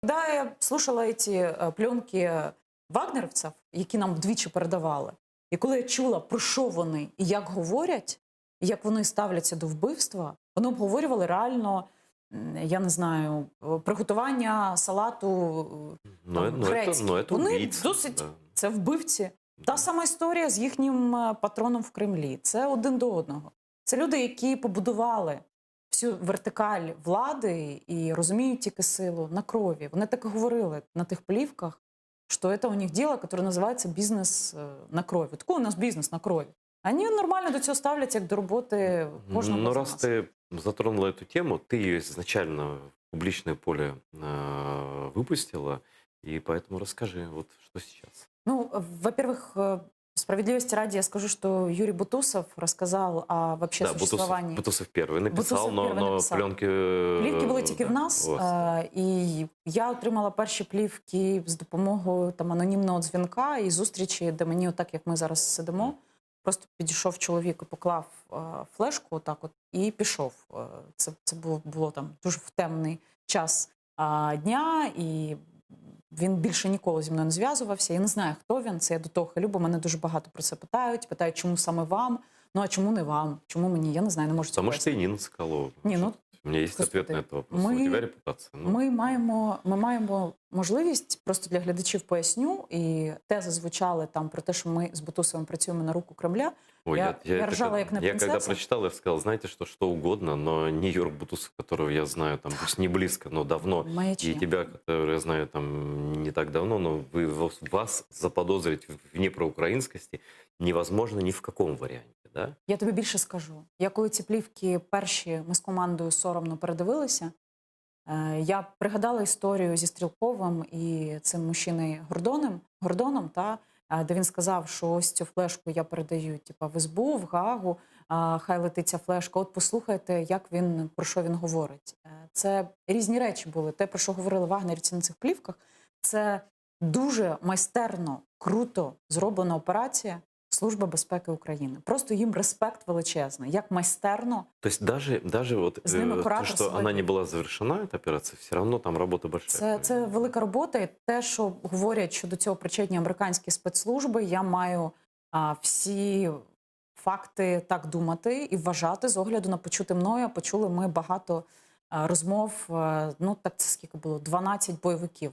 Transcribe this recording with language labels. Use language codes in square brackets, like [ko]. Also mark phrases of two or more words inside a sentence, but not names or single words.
[ru] Когда я слушала эти пленки [uk] вагнерівців, які нам вдвічі передавали, і коли я чула, про що вони і як говорять, і як вони ставляться до вбивства, вони обговорювали реально, я не знаю, приготування салату грецький. [ru] Это [uk] Вони [ru] убийцы, [uk] досить, [ru] да. [uk] це вбивці. Та сама історія з їхнім патроном в Кремлі. Це один до одного. Це люди, які побудували всю вертикаль влади і розуміють тільки силу на крові. Вони так і говорили на тих плівках, що це у них діло, яке називається бізнес на крові. Такий у нас бізнес на крові. Вони нормально до цього ставляться, як до роботи кожного [ru] Но [uk] з [ru] раз [uk] нас. [ru] ты затронула эту тему, ты ее изначально в публичное поле выпустила, и поэтому расскажи, вот что сейчас. Ну, во-первых, справедливости ради я скажу, что Юрий Бутусов рассказал о вообще Да, существовании. Бутусов первый написал, [uk] Бутусов перший [ru] но [uk] написав. [ru] пленки... [uk] Плівки були тільки в нас, [ru] у вас. [uk] і я отримала перші плівки з допомогою там анонімного дзвінка і зустрічі, де мені, отак як ми зараз сидимо, просто підійшов чоловік і поклав флешку отак от і пішов. Це було там дуже в темний час дня, і він більше ніколи зі мною не зв'язувався. Я не знаю, хто він, це я до того хилю, бо мене дуже багато про це питають, чому саме вам, ну а чому не вам, чому мені, я не знаю, не можу це [ru] Потому что и [uk] пояснити. [ru] Нина Соколова. [uk] Ні, ну, [ru] У меня есть ответ на этот вопрос. У тебя репутация. Ну, [uk] Ми маємо можливість, просто для глядачів поясню, і тези звучали там про те, що ми з Бутусовим працюємо на руку Кремля. ой, я ржала, як не [ru] я когда [uk] принцеса. [ru] прочитал, я сказал, знаете, что угодно, но не Юр Бутусов, которого я знаю, там, пусть не близко, но давно, [uk] Маячня. [ru] и тебя, которого я знаю там не так давно, но вас заподозрить в непроукраинскости невозможно ни в каком варианте, да? [uk] Я тобі більше скажу. Я коли ці плівки перші ми з командою соромно передивилися, я пригадала історію зі Стрілковим і цим мужчиною Гордоном, де він сказав, що ось цю флешку я передаю в СБУ, в Гаагу, хай летить ця флешка. От послухайте, про що він говорить. Це різні речі були. Те, про що говорили вагнерівці на цих плівках, це дуже майстерно, круто зроблена операція Служба безпеки України. Просто їм респект величезний. Як майстерно. [ru] То есть даже вот [uk] З ними [ru] то, [uk] куратор [ru] что она не была завершена, эта операция, все равно там работа большая. [uk] Це велика робота. І те, що говорять, що до цього причетні американські спецслужби, я маю всі факти так думати і вважати з огляду на почути мною. Почули ми багато розмов, ну так це скільки було, 12 бойовиків.